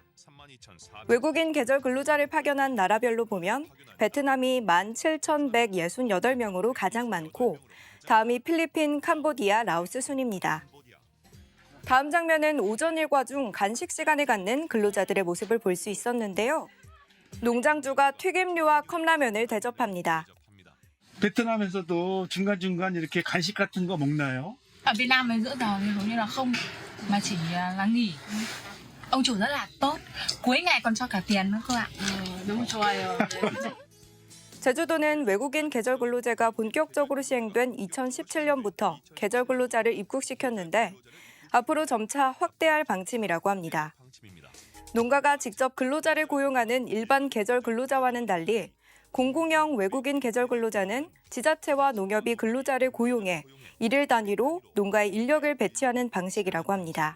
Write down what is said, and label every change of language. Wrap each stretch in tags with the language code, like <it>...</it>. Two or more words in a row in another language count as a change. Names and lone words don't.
<ko>외국인 계절 근로자를 파견한 나라별로 보면 베트남이 17,168명으로 가장 많고 다음이 필리핀, 캄보디아, 라오스 순입니다. 다음 장면은 오전 일과 중 간식 시간을 갖는 근로자들의 모습을 볼 수 있었는데요. 농장주가 튀김류와 컵라면을 대접합니다. 베트남에서도 중간중간 이렇게 간식 같은 거 먹나요?</ko> <vi>Ở Việt Nam mình giữa giờ thì hầu như là không, mà chỉ là nghỉ. Ông chủ rất là tốt, cuối ngày còn cho cả tiền nữa cơ ạ.</vi> <ko>너무 좋아요. 제주도는 외국인 계절 근로제가 본격적으로 시행된 2017년부터 계절 근로자를 입국시켰는데 앞으로 점차 확대할 방침이라고 합니다. 농가가 직접 근로자를 고용하는 일반 계절 근로자와는 달리 공공형 외국인 계절 근로자는 지자체와 농협이 근로자를 고용해 일일 단위로 농가에 인력을 배치하는 방식이라고 합니다.</ko>